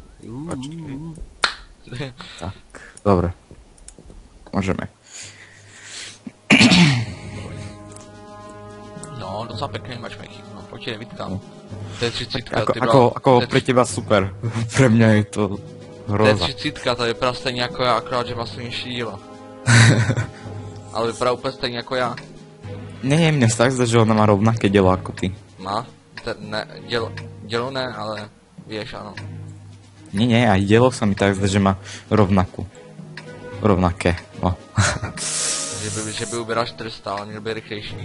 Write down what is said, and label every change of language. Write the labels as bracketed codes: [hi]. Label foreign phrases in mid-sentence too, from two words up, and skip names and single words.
[sk] Tak, dobre. Môžeme. [cs] No, docela pekný matchmaking, no, pojď je vytkám. To je 30, ty [sk] Ako pre teba super. Pre mňa je to To je hroza. 30, [cs] to vypadá stejně jako já, akorát, že má silnější dílo. Ale vypadá úplně stejně jako já. [sk] Nie, mne sa tak zdá, že ona má rovnaké dielo ako ty. [cs] Má? Ne, dělo ne, ale víš, ano. [sk] Nie, aj dielo sa mi tak zdá, že má rovnakú. Rovnaké, no. [cs] Že by ubíral 400, ale měl by rychlejší.